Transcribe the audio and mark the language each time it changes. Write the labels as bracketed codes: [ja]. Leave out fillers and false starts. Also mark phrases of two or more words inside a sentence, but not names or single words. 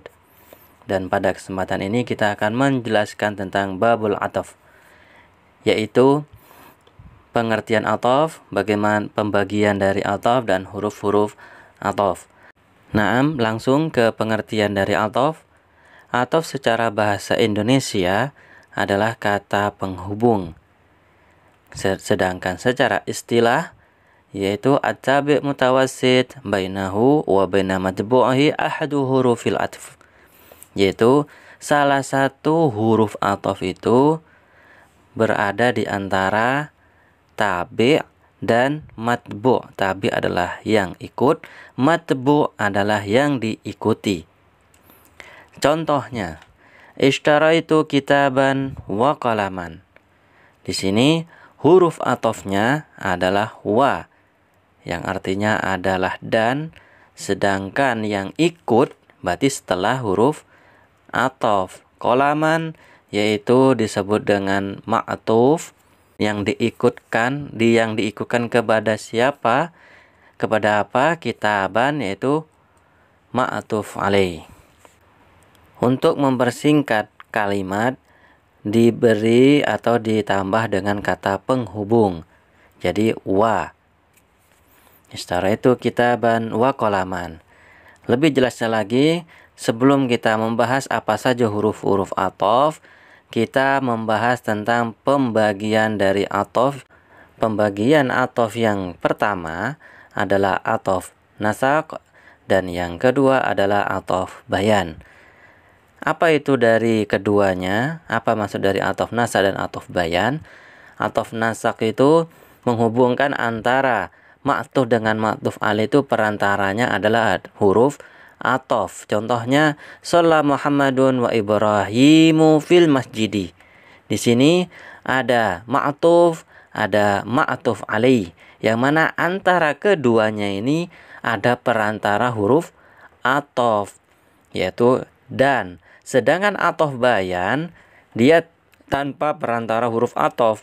[id] Dan pada kesempatan ini kita akan menjelaskan tentang [ar] باب العطف, [id] yaitu pengertian ataf, bagaimana pembagian dari ataf dan huruf-huruf ataf. Naam, langsung ke pengertian dari ataf. Ataf secara bahasa Indonesia adalah kata penghubung. Sedangkan secara istilah yaitu [ar] التابع متوسط بينه وبين متبوعه أحد حروف العطف, [id] yaitu salah satu huruf ataf itu berada di antara tabi' dan matbu'. Tabi' adalah yang ikut, matbu' adalah yang diikuti. Contohnya, [ar] اشتريت كتابا وقلما. [id] Di sini huruf atofnya adalah wa, yang artinya adalah dan, sedangkan yang ikut berarti setelah huruf atof. Qalaman yaitu disebut dengan ma'tuf, yang diikutkan kepada siapa? Kepada apa? Kitaban, yaitu [ar] معطوف عليه. [id] Untuk mempersingkat kalimat diberi atau ditambah dengan kata penghubung. Jadi wa. [ar] اشتريت كتابا وقلما. [id] Lebih jelasnya lagi, sebelum kita membahas apa saja huruf-huruf ataf, kita membahas tentang pembagian dari ataf. Pembagian ataf yang pertama adalah [ar] عطف النسق [id] dan yang kedua adalah [ar] عطف البيان. [id] Apa itu dari keduanya? Apa maksud dari [ar] عطف النسق [id] dan [ar] عطف البيان? عطف النسق [id] itu menghubungkan antara ma'tuf dengan [ar] معطوف عليه, [id] itu perantaranya adalah huruf ataf. Contohnya, [ar] صلى محمد وإبراهيم في المسجد. [id] Di sini ada ma'tuf, ada [ar] معطوف عليه, [id] yang mana antara keduanya ini ada perantara huruf ataf, yaitu dan. Sedangkan ataf bayan dia tanpa perantara huruf ataf.